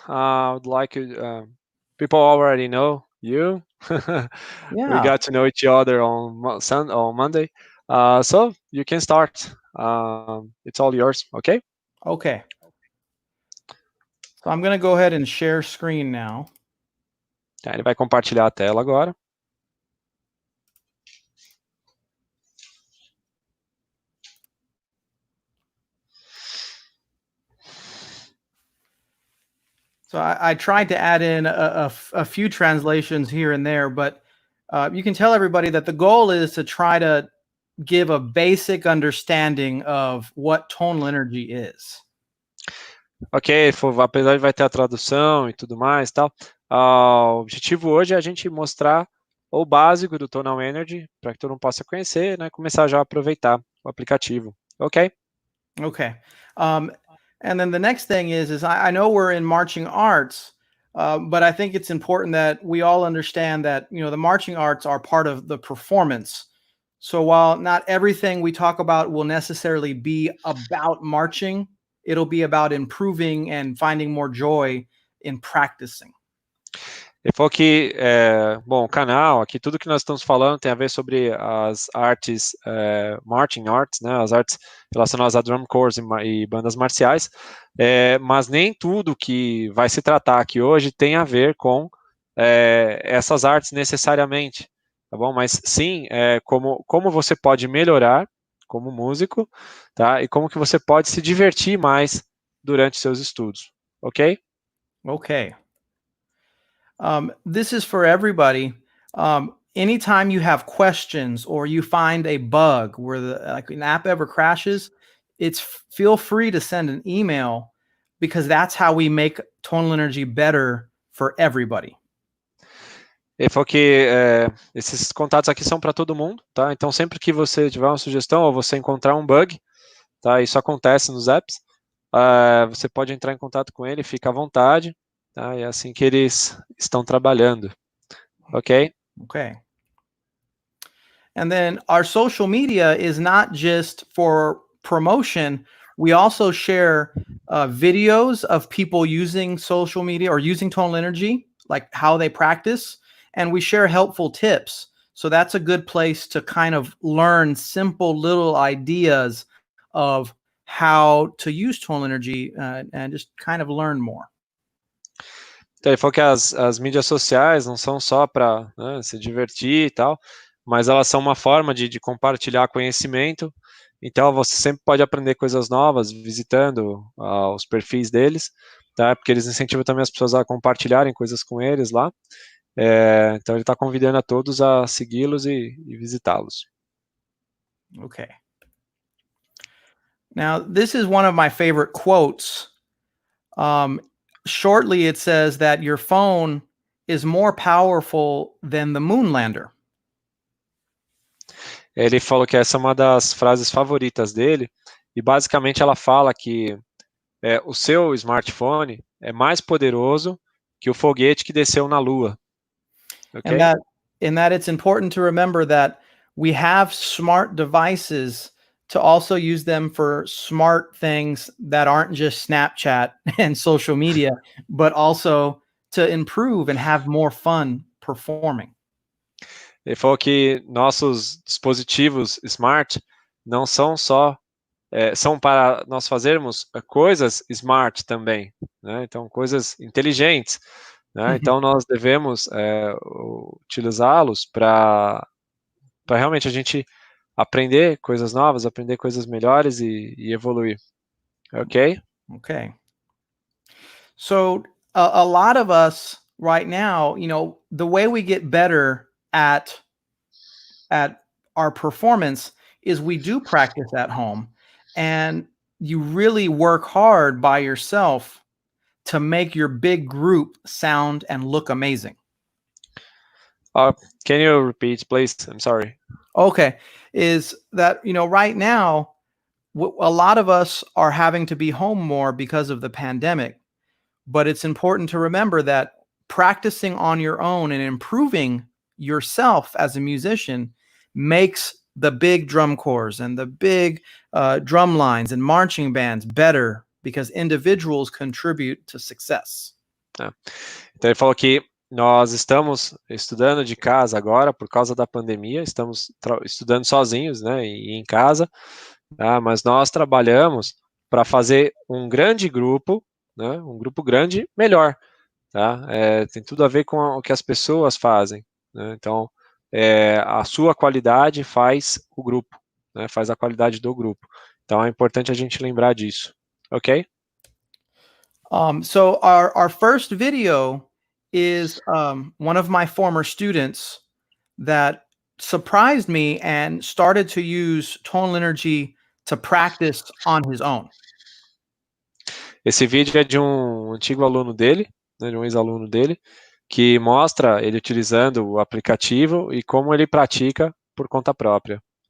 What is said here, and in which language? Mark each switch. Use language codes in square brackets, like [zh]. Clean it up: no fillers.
[en] I would like you, people already know you. Yeah. We got to know each other on Monday. So you can start. It's all yours, okay? Okay. So I'm going to go ahead and share screen now. [pt] Ele vai compartilhar a tela agora. [en] So I tried to add in a few translations here and there, but you can tell everybody that the goal is to try to give a basic understanding of what tonal energy is. [pt] Ok, apesar de vai ter a tradução e tudo mais e tal, o objetivo hoje é a gente mostrar o básico do Tonal Energy, para que todo mundo possa conhecer, né, começar já a aproveitar o aplicativo, ok? [en] Okay. And then the next thing is I know we're in marching arts, but I think it's important that we all understand that, you know, the marching arts are part of the performance. So while not everything we talk about will necessarily be about marching, it'll be about improving and finding more joy in practicing. [pt] Ele falou que, bom, o canal, aqui tudo que nós estamos falando tem a ver sobre as artes, marching arts, né, as artes relacionadas a drum corps e bandas marciais, mas nem tudo que vai se tratar aqui hoje tem a ver com essas artes necessariamente, tá bom? Mas sim, como você pode melhorar como músico, tá? E como que você pode se divertir mais durante seus estudos, ok? [en] Okay. This is for everybody. Anytime you have questions or you find a bug where like an app ever crashes, feel free to send an email, because that's how we make Tonal Energy better for everybody. [pt] Ele falou que esses contatos aqui são para todo mundo, tá? Então sempre que você tiver uma sugestão ou você encontrar um bug, tá? Isso acontece nos apps, você pode entrar em contato com ele, fica à vontade, tá? É assim que eles estão trabalhando, ok? [en] Okay. And then our social media is not just for promotion. We also share videos of people using social media or using Tonal Energy, like how they practice, and we share helpful tips. So that's a good place to kind of learn simple little ideas of how to use Tonal Energy and just kind of learn more. [pt] Então, ele falou que as mídias sociais não são só para, né, se divertir e tal, mas elas são uma forma de compartilhar conhecimento. Então, você sempre pode aprender coisas novas visitando os perfis deles, tá? Porque eles incentivam também as pessoas a compartilharem coisas com eles lá. Então, ele está convidando a todos a segui-los e visitá-los. [en] Okay. Now, this is one of my favorite quotes. Shortly, it says that your phone is more powerful than the moon lander. [pt] Ele falou que essa é uma das frases favoritas dele, e basicamente ela fala que o seu smartphone é mais poderoso que o foguete que desceu na Lua. [en] Okay? And that it's important to remember that we have smart devices to also use them for smart things that aren't just Snapchat and social media, but also to improve and have more fun performing. [pt] Ele falou que nossos dispositivos smart não são só são para nós fazermos coisas smart também, né? Então coisas inteligentes, né? Então nós devemos utilizá-los para realmente a gente aprender coisas novas, aprender coisas melhores e evoluir. [en] Okay? Okay. So a lot of us right now, you know, the way we get better at our performance is we do practice at home, and you really work hard by yourself to make your big group sound and look amazing. Can you repeat, please? I'm sorry. Okay. Is that, you know, right now, a lot of us are having to be home more because of the pandemic, but it's important to remember that practicing on your own and improving yourself as a musician makes the big drum corps and the big drum lines and marching bands better because individuals contribute to success. [pt] Então ele falou que nós estamos estudando de casa agora por causa da pandemia, estamos estudando sozinhos, né, e em casa, tá? Mas nós trabalhamos para fazer um grande grupo, né, um grupo grande melhor, tá? Tem tudo a ver com o que as pessoas fazem, né? Então a sua qualidade faz o grupo, né, faz a qualidade do grupo. Então é importante a gente lembrar disso, ok? [en] So our first video is one of my former students that surprised me and started to use Tonal Energy to practice on his own. [pt] Esse vídeo é de um antigo aluno dele, né, de um ex-aluno dele, que mostra ele utilizando o aplicativo e como ele pratica por conta própria.